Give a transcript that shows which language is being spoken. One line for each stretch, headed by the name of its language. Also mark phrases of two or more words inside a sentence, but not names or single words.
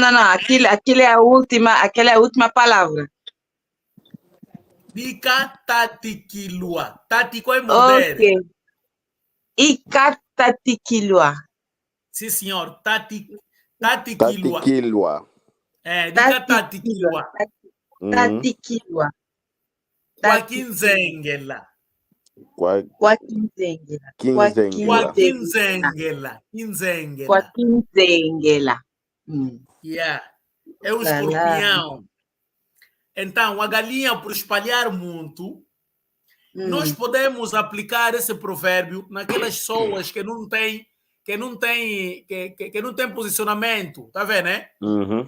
Portuguese: Aquilo é aquela é a última palavra.
Kimbundu: Dica tatiquilua.
Portuguese: Tático é morder.
Kimbundu: Ok. Ikatatikilwa.
Portuguese: Sim, senhor. Tatiquilua.
Kimbundu: Tatiquilua. É, dica tatiquilua. Tatikilwa. Quaquinzengela. Quaquinzengela. Quaquinzengela. Quaquinzengela. Yeah.
Portuguese: É o escorpião. Então, a galinha, por espalhar muito, nós podemos aplicar esse provérbio naquelas pessoas que não têm posicionamento, tá vendo, né? Uhum.